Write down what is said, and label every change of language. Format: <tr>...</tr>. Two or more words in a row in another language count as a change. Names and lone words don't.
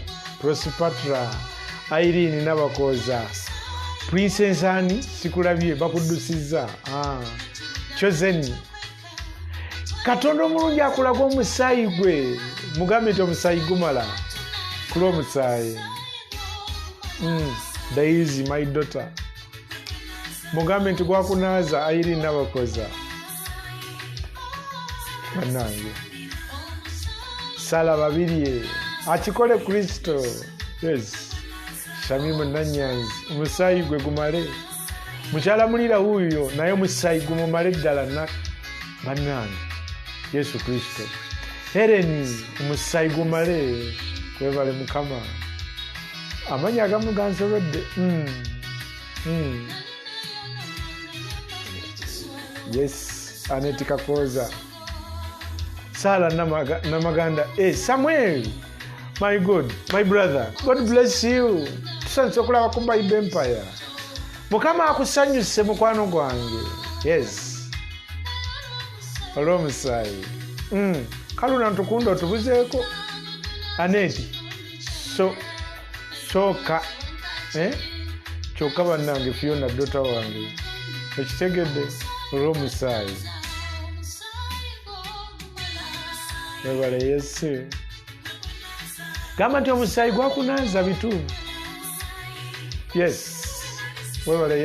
<lg>Prospatra. Irene Nabakoza. Princess Annie sikulabye bakuddusizza. Chosen. Katonda omulungi akulaga omusaayi gwe. Mugambe nti omusaayi gumala. Ku lw'omusaayi.</lg> <en>Daisy, my daughter.</en> <lg>Mugambe nti gwakunaaza Irene Nabakoza. Bannange. Sala babirye. Akikole Kristo. Yes. Shamimu Nanyanzi. Omusaayi gwe gumale. Mukyala mulira huyo naye omusaayi gumumale ddala bannange. Yesu Kristo. Hereni omusaayi gumale. Kwebale Mukama. Amanya agamu gansobedde. Yes. Aneti Kakoza. Sala Namaganda.</lg> <en>Samuel. My God. My brother. God bless you.</en> <lg>Tusanze okulaba ku Bible Empire. Mukama akusanyuse mukwano gwange. Yes. Olw'omusaayi. Kaluna ntukunda otubuzeeko. Aneti. So kyokka kyokka bannange Fiona dota wange ekitegedde olw'omusaayi webale Yesu gamba nti omusaayi gwakunaaza bitu yes webale</lg>